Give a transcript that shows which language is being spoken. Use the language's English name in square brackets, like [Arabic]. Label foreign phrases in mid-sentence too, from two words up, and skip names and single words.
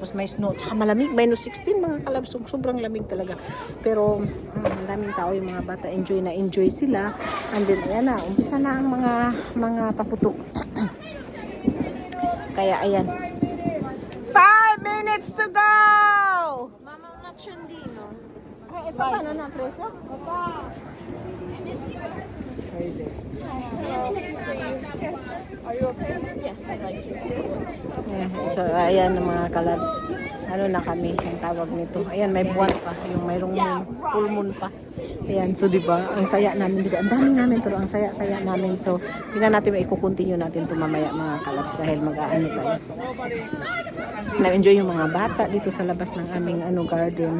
[Filipino] Tapos may snow, tsaka malamig. Minus 16 mga kalabs. So, sobrang lamig talaga. Pero, daming tao yung mga bata. Enjoy na enjoy sila. [English] And then, [Filipino] ayan na. Umpisa na ang mga paputok. Kaya, ayan. [English] 5 minutes to go! [Italian] Mama, un accendino. [Filipino] Paano na, [Italian] preso? Papà. [English] Yes, I like you. [Filipino] So, ayan mga kalabs. Ano na kami, ang tawag nito. Ayan, may buwan pa. Yung mayroong [English] full moon [Filipino] pa. Ayan, so diba, ang saya namin dito. Ang dami namin to, ang saya-saya namin. So, tingnan natin, i-continue natin ito mamaya mga kalabs dahil mag-aano tayo. Na-enjoy yung mga bata dito sa labas ng aming garden.